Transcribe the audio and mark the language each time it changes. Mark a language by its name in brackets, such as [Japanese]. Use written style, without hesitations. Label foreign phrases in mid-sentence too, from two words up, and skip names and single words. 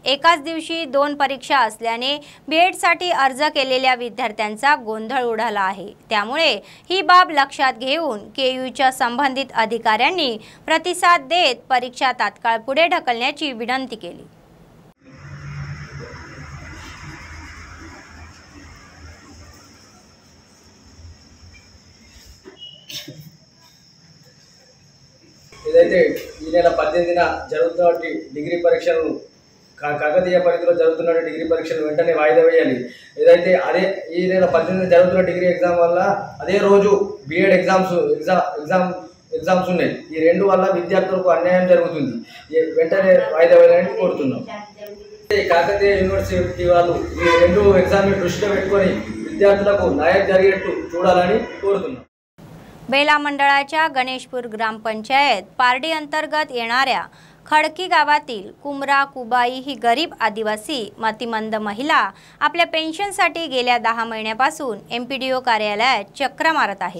[Marathi] एकाच दिवशी 2 परीक्षा असल्याने बीएडसाठी अर्ज केलेल्या विद्यार्थ्यांचा गोंधळ उडाला आहे। त्यामुळे ही बाब लक्षात घेऊन केयूच्या संबंधित अधिकाऱ्यांनी प्रतिसाद देत परीक्षा तात्काळ पुढे ढकलण्याची विनंती केली। [Telugu] ఏదైతే ఈ నెల 18న జరుగుతున్న డిగ్రీ పరీక్షను కాకతీయ పరిధిలో జరుగుతున్న డిగ్రీ పరీక్షను వెంటనే వాయిదా వేయాలి। ఏదైతే అదే ఈ నెల 18న జరుగుతున్న [English] degree exam [Telugu] వల్ల అదే రోజు [English] BEd exams [Telugu] ఉన్నాయి। ఈ రెండు వల్ల విద్యార్థులకు అన్యాయం జరుగుతుంది, వెంటనే వాయిదా వేయాలని కోరుతున్నాం। కాకతీయ యూనివర్సిటీ వాళ్ళు ఈ రెండు ఎగ్జామ్ని దృష్టిలో పెట్టుకొని విద్యార్థులకు న్యాయం జరిగేట్టు చూడాలని కోరుతున్నాం। [Marathi] बेला मंडळाच्या गणेशपूर ग्रामपंचायत पारडी अंतर्गत येणाऱ्या खडकी गावातील कुमरा कुबाई ही गरीब आदिवासी मतिमंद महिला आपल्या पेन्शनसाठी गेल्या 10 महिन्यापासून एमपीडीओ कार्यालयात चक्र मारत आहे।